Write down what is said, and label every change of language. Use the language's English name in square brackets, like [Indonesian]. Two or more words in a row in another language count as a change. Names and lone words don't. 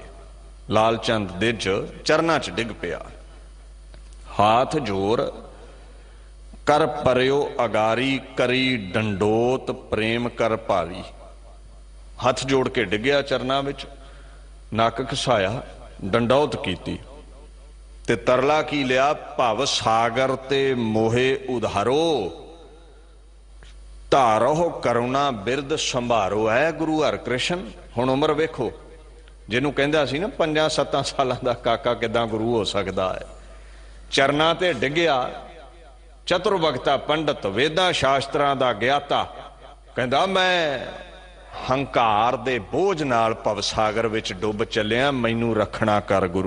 [Punjabi] ਲਾਲ ਚੰਦ ਦਿਜ ਚਰਨਾ ਚ ਡਿਗ ਪਿਆ, [Braj] हाथ जोर कर परयो अगारी, करी डंडोत प्रेम कर भारी। [Punjabi] ਹਥ ਜੋੜ ਕੇ ਡਿਗਿਆ ਚਰਨਾ ਵਿਚ, ਨਕ ਘਸਾਇਆ, ਡੰਡੌਤ ਕੀਤੀ ਤੇ ਤਰਲਾ ਕੀ ਲਿਆ, [Braj] भव सागर ते मोहे उधारो, धारो करुणा बिरद संभारो। है गुरु हरकृष्ण। [Punjabi] ਹੁਣ ਉਮਰ ਵੇਖੋ, ਜਿਨ੍ਹੋਂ ਕਹਿੰਦਾ ਸੀ ਨਾ 5-7 ਸਾਲਾਂ ਦਾ ਕਾਕਾ ਕਿਦਾਂ ਗੁਰੂ ਹੋ ਸਕਦਾ ਹੈ। ਚਰਨਾ ਤੇ ਡਿਗਿਆ, ਚਤੁਰਬਗਤਾ ਪੰਡਿਤ, ਵੇਦਾਂ ਸ਼ਾਸਤਰਾਂ ਦਾ ਗਿਆਤਾ, ਕਹਿੰਦਾ ਮੈਂ ਹੰਕਾਰ ਦੇ ਬੋਝ ਨਾਲ ਭਵਸਾਗਰ ਵਿਚ ਡੁਬ ਚਲਿਆ, ਮੈਨੂ ਰਖਨਾ ਕਰ ਗੁਰੂ।